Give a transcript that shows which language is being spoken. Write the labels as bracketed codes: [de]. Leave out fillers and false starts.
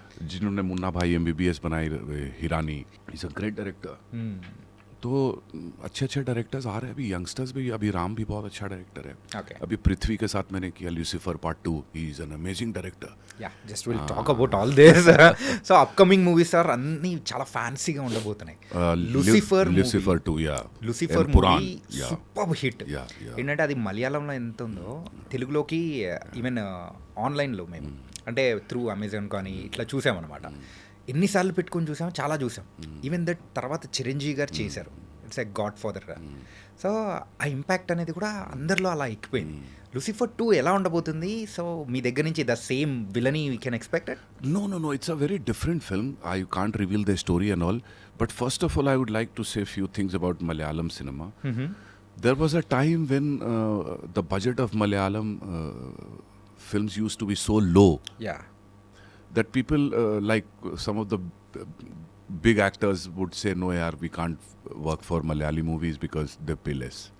[hi] जिन्होंने मुन्ना भाई MBBS बनाई, Hirani, [en] Is a great director. [hi] तो अच्छे अच्छे डायरेक्टर्स आ रहे हैं अभी, यंगस्टर्स भी, अभी राम भी बहुत अच्छा डायरेक्टर है। अभी पृथ्वी के साथ मैंने किया Lucifer part 2, [en] He is an amazing director. Just will talk about all this. [te] So upcoming movies are అన్ని చాలా ఫ్యాన్సీగా ఉండబోతున్నాయి. Lucifer 2, yeah, Lucifer movie super hit. ఏంటంటే అది మలయాళంలో ఎంత ఉందో తెలుగులోకి ఈవెన్ ఆన్లైన్లో మేము అంటే త్రూ అమెజాన్ కానీ ఇట్లా చూసామన్నమాట. ఎన్నిసార్లు పెట్టుకొని చూసాం, చాలా చూసాం. ఈవెన్ దట్ తర్వాత చిరంజీవి గారు చేశారు, [en] It's a godfather. [te] So ఆ ఇంపాక్ట్ అనేది కూడా అందరిలో అలా ఎక్కిపోయింది. లూసిఫర్ 2 ఎలా ఉండబోతుంది? [en] so [te] మీ దగ్గర నుంచి [en] The same villainy we can expected? No, it's a very different film. I can't reveal the story and all, but first of all I would like to say a few things about Malayalam cinema. There was a time when the budget of Malayalam films used to be so low, that people like some of the big actors would say, no yaar, we can't work for Malayali movies because they pay less.